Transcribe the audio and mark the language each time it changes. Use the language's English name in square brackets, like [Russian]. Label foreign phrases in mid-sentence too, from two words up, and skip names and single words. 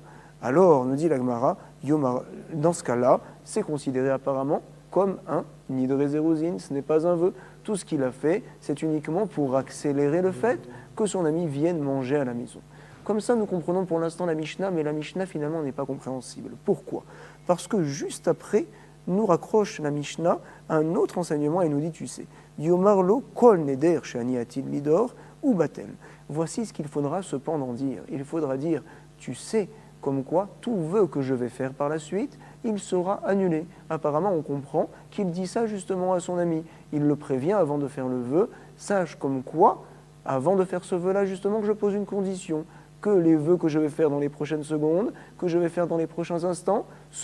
[French] Alors, nous dit la Gemara, dans ce cas-là, c'est considéré apparemment comme un [Hebrew] נדרי זירוזין, [French] ce n'est pas un vœu. Tout ce qu'il a fait, c'est uniquement pour accélérer le fait que son ami vienne manger à la maison. Comme ça, nous comprenons pour l'instant la Mishnah, mais la Mishnah finalement n'est pas compréhensible. Pourquoi? Parce que juste après, nous raccroche la Mishnah à un autre enseignement et nous dit, tu sais, [Hebrew] יאמר לו כל נדר שאני עתיד לידור הוא בטל. [French] Voici ce qu'il faudra cependant dire. Il faudra dire, tu sais, comme quoi tout vœu que je vais faire par la suite, il sera annulé. Apparemment, on comprend qu'il dit ça justement à son ami. Il le prévient avant de faire le vœu. Sache comme quoi, avant de faire ce vœu-là, justement, que je pose une condition, que les vœux que je vais faire dans les prochaines secondes, que je vais faire dans les prochains instants, seront annulés.